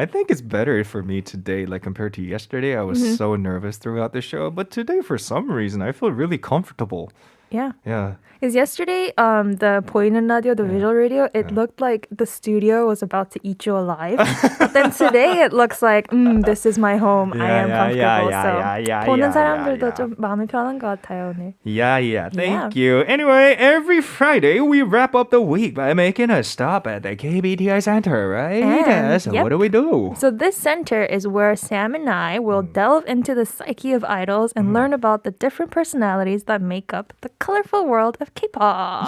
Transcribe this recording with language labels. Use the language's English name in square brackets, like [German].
[English] I think it's better for me today, like compared to yesterday. I was so nervous throughout the show, but today, for some reason, I feel really comfortable. Yeah. Yeah. Because yesterday, the 보이는 radio, the visual radio, it looked like the studio was about to eat you alive. But then today, it looks like, this is my home. I am comfortable. [Korean] So 보는 사람들도 좀 마음이 편한 것 같아요, 오늘. [English] Yeah. Thank you. Anyway, every Friday, we wrap up the week by making a stop at the KBTI Center, right? And, So yep. what do we do? So this center is where Sam and I will delve into the psyche of idols and learn about the different personalities that make up the colorful world of K-pop.